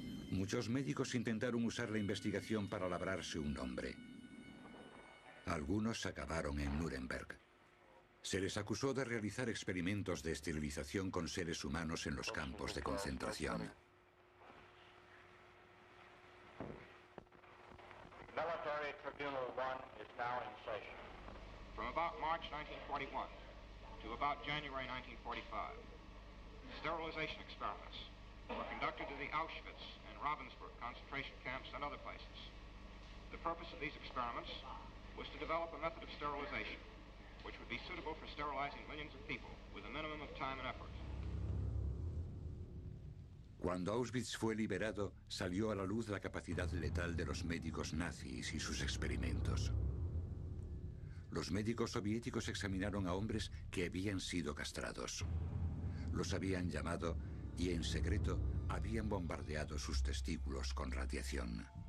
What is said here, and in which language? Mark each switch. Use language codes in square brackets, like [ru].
[es] Muchos médicos intentaron usar la investigación para labrarse un nombre. Algunos acabaron en Nuremberg. Se les acusó de realizar experimentos de esterilización con seres humanos en los campos de concentración. [en] Military Tribunal 1 is now in session. From about March 1941 to about January 1945, sterilization experiments were conducted at the Auschwitz and Ravensbrück concentration camps and other places. The purpose of these experiments was to develop a method of sterilization which would be suitable for sterilizing millions of people with a minimum of time and effort. [es] Cuando Auschwitz fue liberado, salió a la luz la capacidad letal de los médicos nazis y sus experimentos. Los médicos soviéticos examinaron a hombres que habían sido castrados. Los habían llamado y en secreto habían bombardeado sus testículos con radiación.